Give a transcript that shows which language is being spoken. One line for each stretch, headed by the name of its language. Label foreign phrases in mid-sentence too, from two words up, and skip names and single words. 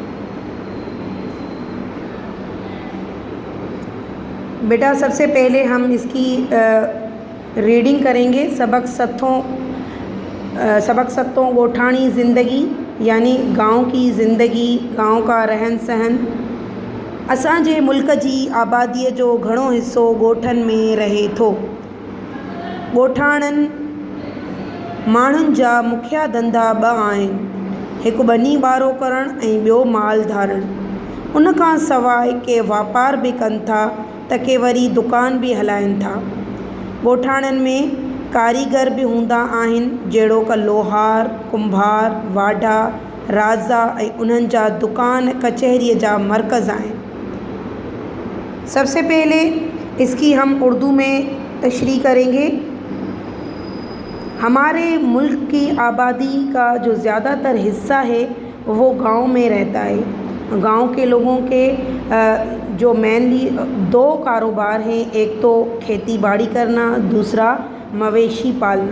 Urdu: بیٹا سب سے پہلے ہم اس کی ریڈنگ کریں گے۔
Sindhi: سبق ستوں گوٹھانی زندگی
Urdu: یعنی گاؤں کی زندگی، گاؤں کا رہن سہن۔
Sindhi: اساں ملک جی آبادی جو گھणو حصو گوٹھن میں رہے تھو۔ گوٹھاणن ماण्हुनि जा मुख्य धंधा ॿ आहिनि، हिकु ॿनी ॿारो करणु ऐं ॿियो माल धारणु। उन खां सवाइ के वापार बि कनि था त के वरी दुकान बि हलाइनि था। ॻोठाणनि में कारीगर बि हूंदा आहिनि, जहिड़ो क लोहार, कुंभार, वाढा, राज़ा ऐं उन्हनि जा दुकान कचहरीअ जा मरकज़ आहिनि।
Urdu: سب سے پہلے اس کی ہم اردو میں تشریح کریں گے. ہمارے ملک کی آبادی کا جو زیادہ تر حصہ ہے وہ گاؤں میں رہتا ہے. گاؤں کے لوگوں کے جو مینلی 2 کاروبار ہیں، ایک تو کھیتی باڑی کرنا، دوسرا مویشی پالنا.